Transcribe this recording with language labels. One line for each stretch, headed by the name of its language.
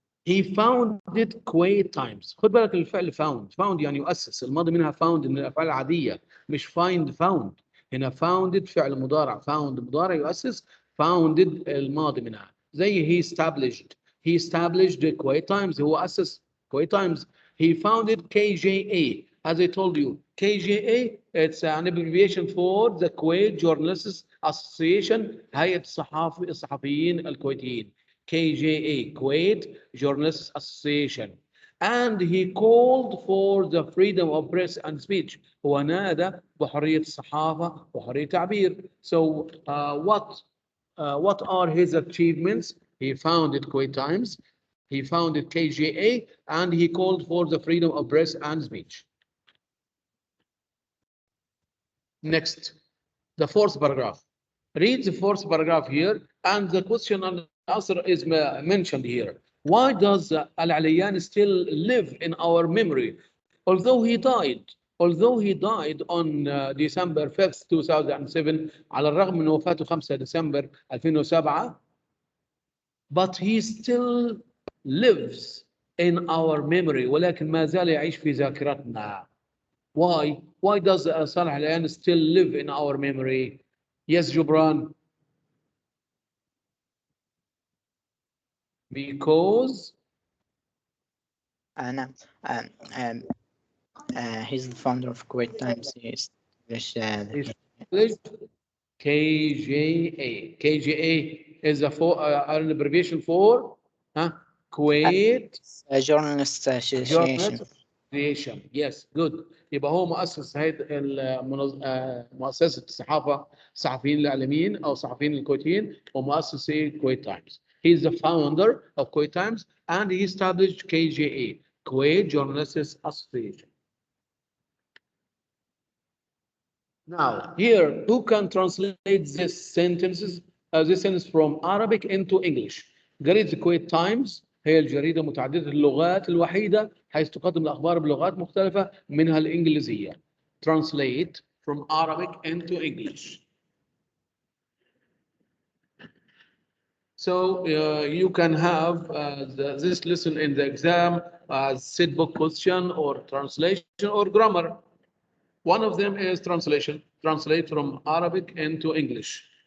English: He founded Kuwait Times.
Arabic: خد بالك الفعل found يعني يؤسس، الماضي منها found من الافعال العاديه مش find found. هنا founded فعل مضارع، found مضارع يؤسس، founded الماضي منها، زي
English: he established Kuwait Times،
Arabic: هو أسس Kuwait Times.
English: He founded KJA. As I told you, KJA, it's an abbreviation for the Kuwait Journalists Association,
Arabic: هيئة الصحفيين الكويتيين.
English: KJA, Kuwait Journalists Association. And he called for the freedom of press and speech.
Arabic: هو نادى بحرية الصحافة وحرية التعبير.
English: So what are his achievements? He founded Kuwait Times, he founded KJA, and he called for the freedom of press and speech. Next, the fourth paragraph. Read the fourth paragraph here, and the question and answer is mentioned here. Why does Alyan still live in our memory? Although he died on December 5th, 2007,
Arabic: على الرغم من وفاته 5 ديسمبر 2007,
English: but he still lives in our memory.
Arabic: ولكن ما زال يعيش في ذاكرتنا.
English: Why? Why does Saleh Alyan still live in our memory? Yes, Jubran. Because
Arabic: نعم.
English: He's the founder of Kuwait Times. He established KJA. KJA is an abbreviation for Kuwait Journalists Association. Yes, good.
Arabic: يبقى هو مؤسس هيئة مؤسسة الصحفيين الإعلاميين أو الصحفيين الكويتيين ومؤسس Kuwait Times.
English: He is the founder of Kuwait Times and he established KJA, Kuwait Journalists Association. Now, here, who can translate this sentence from Arabic into English?
Arabic: جريدة Kuwait Times هي الجريدة متعددة اللغات الوحيدة حيث تقدم الأخبار بلغات مختلفة منها الإنجليزية.
English: Translate from Arabic into English. So you can have this lesson in the exam as set book question or translation or grammar. One of them is translation. Translate from Arabic into English.